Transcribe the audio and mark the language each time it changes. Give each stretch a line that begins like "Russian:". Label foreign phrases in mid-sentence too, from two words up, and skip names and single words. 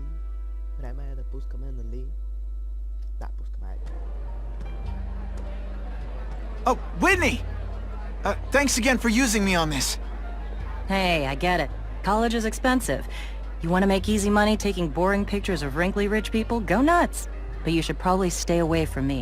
Bulgarian: Време е да пускаме, нали? Да, пускаме, айде.
English: Oh, Whitney! Thanks again for using me on this. Hey, I get it. College is expensive. You want to make easy money taking boring pictures of wrinkly rich people? Go nuts! But you should probably stay away from me.